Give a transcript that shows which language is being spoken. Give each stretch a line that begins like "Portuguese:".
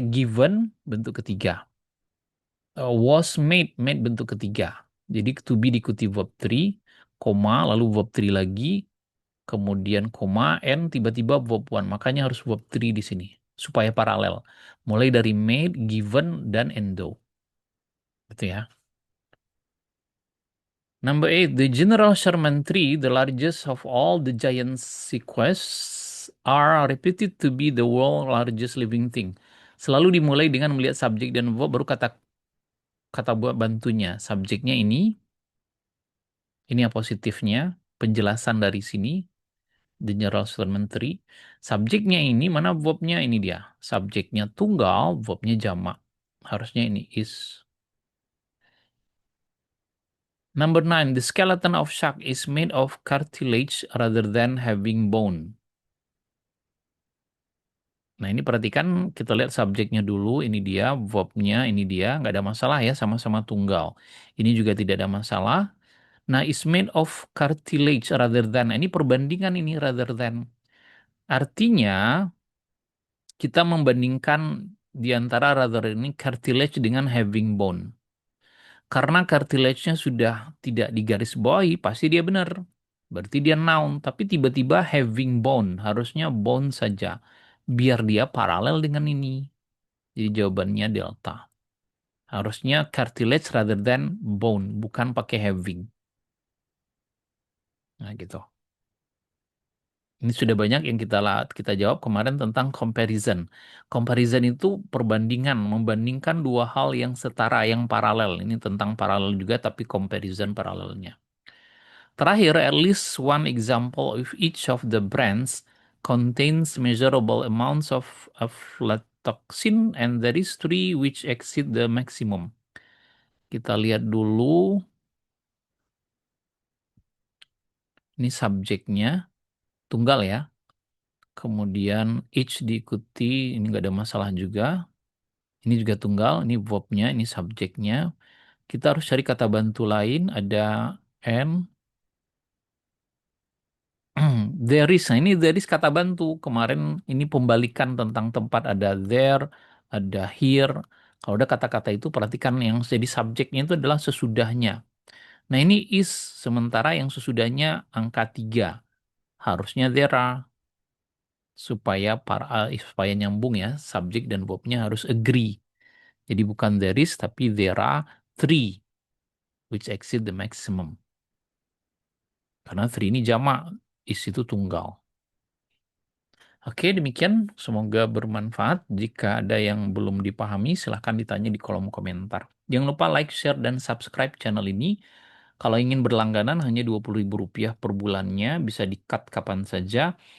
Indonesian: Given bentuk ketiga. Was made, made bentuk ketiga. Jadi to be diikuti verb 3, koma, lalu verb 3 lagi, kemudian koma, and tiba-tiba verb 1. Makanya harus verb 3 di sini, supaya paralel. Mulai dari made, given, dan endo. Gitu ya.
English: Number 8, the General Sherman tree, the largest of all the giant sequoias, are reputed to be the world's largest living thing.
Indonesian: Selalu dimulai dengan melihat subjek dan verb, baru kata kata buat bantunya. Subjeknya ini yang positifnya, penjelasan dari sini, the General Sherman tree. Subjeknya ini, mana verbnya? Ini dia. Subjeknya tunggal, verbnya jamak. Harusnya ini is.
English: Number 9, the skeleton of shark is made of cartilage rather than having bone.
Indonesian: Nah, ini perhatikan, kita lihat subjeknya dulu, ini dia, verbnya, ini dia, nggak ada masalah ya, sama-sama tunggal. Ini juga tidak ada masalah.
English: Nah, is made of cartilage rather than.
Indonesian: Nah, ini perbandingan ini rather than. Artinya, kita membandingkan di antara rather ini cartilage dengan having bone. Karena cartilage-nya sudah tidak digarisbawahi, pasti dia benar. Berarti dia noun, tapi tiba-tiba having bone, harusnya bone saja. Biar dia paralel dengan ini. Jadi jawabannya delta. Harusnya cartilage
English: rather than bone,
Indonesian: bukan pakai having. Nah, gitu. Ini sudah banyak yang kita jawab kemarin tentang comparison. Comparison itu perbandingan, membandingkan dua hal yang setara, yang paralel. Ini tentang paralel juga, tapi comparison paralelnya.
English: Terakhir, at least one example of each of the brands contains measurable amounts of aflatoxin, and there is three which exceed the maximum.
Indonesian: Kita lihat dulu, ini subjeknya, tunggal ya. Kemudian each diikuti, ini nggak ada masalah juga. Ini juga tunggal, ini verbnya, ini subjeknya. Kita harus cari kata bantu lain, ada and, there is. Nah, ini there is kata bantu. Kemarin ini pembalikan tentang tempat, ada there, ada here. Kalau ada kata-kata itu, perhatikan yang jadi subjeknya itu adalah sesudahnya. Nah, ini is, sementara yang sesudahnya angka 3. Harusnya there are. Supaya nyambung ya, subjek dan verbnya harus agree. Jadi bukan
English: there is,
Indonesian: tapi
English: there are three which exceed the maximum.
Indonesian: Karena three ini jamak, is itu tunggal. Oke, demikian. Semoga bermanfaat. Jika ada yang belum dipahami, silahkan ditanya di kolom komentar. Jangan lupa like, share, dan subscribe channel ini. Kalau ingin berlangganan hanya Rp20.000 per bulannya, bisa di-cut kapan saja.